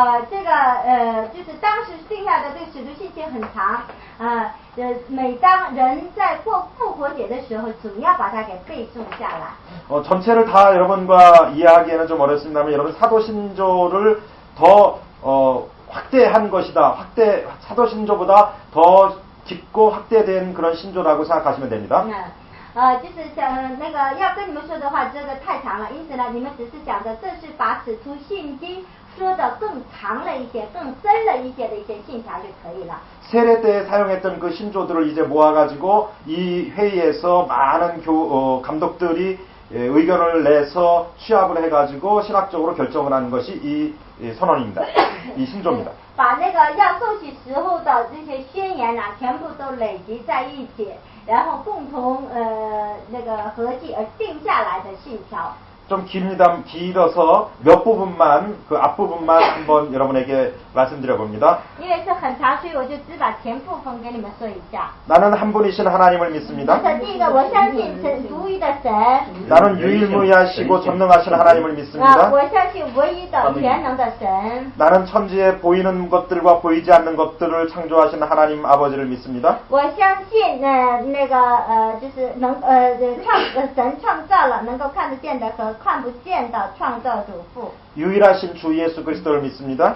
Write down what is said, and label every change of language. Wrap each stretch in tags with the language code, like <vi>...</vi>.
<zh>这个就是当时定下的这个使徒信经很长，每当人在过复活节的时候，总要把它给背诵下来。</zh> <ko>전체를 다 여러분과 이해하기에는 좀 어렵습니다만 여러분 사도신조를 더 확대한 것이다. 사도신조보다 더 깊고 확대된 그런 신조라고 생각하시면 됩니다.</ko> <zh>就是想那个要跟你们说的话，这个太长了，因此呢，你们只是讲的这是把使徒信经说的更长了一些、更深了一些的一些信条就可以了。</zh> <ko>세례 때 사용했던 그 신조들을 이제 모아가지고 이 회의에서 많은 감독들이 의견을 내서 취합을 해가지고 신학적으로 결정을 하는 것이 이 선언입니다. 이 신조입니다.</ko> <zh>把那个要受洗时候的这些宣言全部都累积在一起，然后共同那个合计而定下来的信条。</zh> <ko>좀 길어서 몇 부분만 그 앞부분만 한번 여러분에게 말씀드려 봅니다.</ko> <zh>因为是很长，所以我就只把前部分给你们说一下。</zh> <ko>나는 한 분이신 하나님을 믿습니다.</ko> <zh>第一个，我相信神独一的神。</zh> <ko>나는 유일무이하시고 전능하신 하나님을 믿습니다.</ko> <zh>我相信唯一的全能的神。</zh> <ko>나는 천지에 보이는 것들과 보이지 않는 것들을 창조하신 하나님 아버지를 믿습니다.</ko> <zh>我相信那个就是神创造了能够看得见的和看不见的创造主父。</zh> <ko>유일하신 주 예수 그리스도를 믿습니다.</ko>